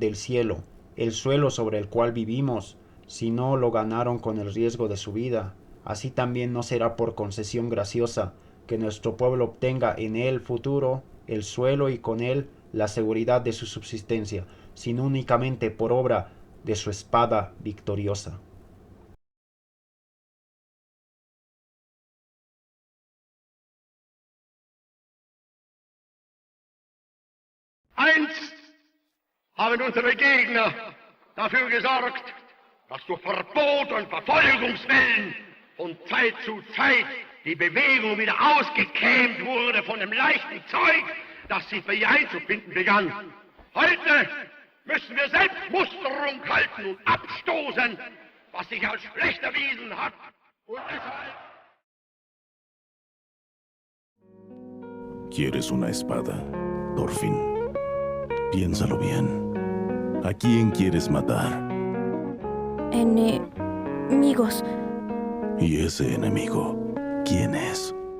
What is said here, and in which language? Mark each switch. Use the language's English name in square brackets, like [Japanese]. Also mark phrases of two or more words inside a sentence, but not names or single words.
[Spanish] del cielo el suelo sobre el cual vivimos, sino lo ganaron con el riesgo de su vida, así también no será por concesión graciosa que nuestro pueblo obtenga en el futuro el suelo y con él la seguridad de su subsistencia, sino únicamente por obra de su espada victoriosa. [German] Einst haben unsere Gegner dafür gesorgt, dass durch Verbot und Verfolgungswellen von Zeit zu Zeit die Bewegung wieder ausgekämmt wurde von dem leichten Zeug, das sie für ihr einzufinden begann. Heute müssen wir selbst Musterung halten und abstoßen, was sich als schlecht erwiesen hat. Und deshalb... [Spanish] ¿Quieres una espada, Thorfinn? Piénsalo bien. ¿A quién quieres matar? Enemigos. ¿Y ese enemigo quién es?